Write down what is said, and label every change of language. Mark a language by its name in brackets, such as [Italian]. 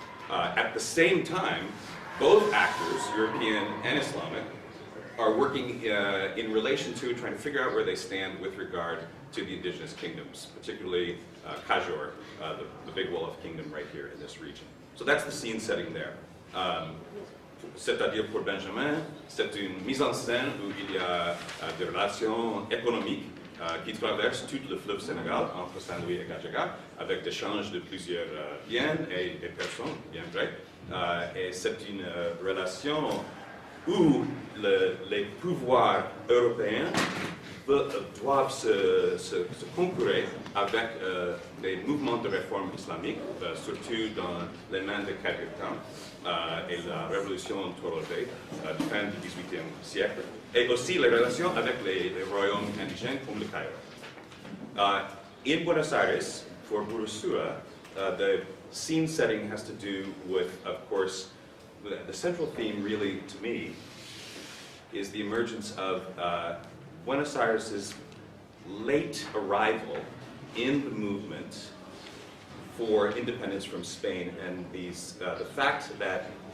[English] At the same time, both actors, European and Islamic, are working in relation to trying to figure out where they stand with regard to the indigenous kingdoms, particularly Kajor, the big Wolof kingdom right here in this region. So that's the scene setting there. [French] C'est-à-dire pour Benjamin, c'est une mise en scène où il y a des relations économiques qui traversent tout le fleuve Sénégal entre Saint-Louis et Gajaga, avec des échanges de plusieurs biens et personnes, bien vrai. Et c'est une relation où les pouvoirs européens doivent se concourir avec des mouvements de réforme islamique, surtout dans les mains de Qadir Khan et la révolution Torobe fin du XVIIIe siècle, et aussi les relations avec les royaumes indigènes comme le Cairo. [English] In Buenos Aires, for Burusura, the scene setting has to do with, of course, the central theme really, to me, is the emergence of Buenos Aires' late arrival in the movement for independence from Spain, and the fact that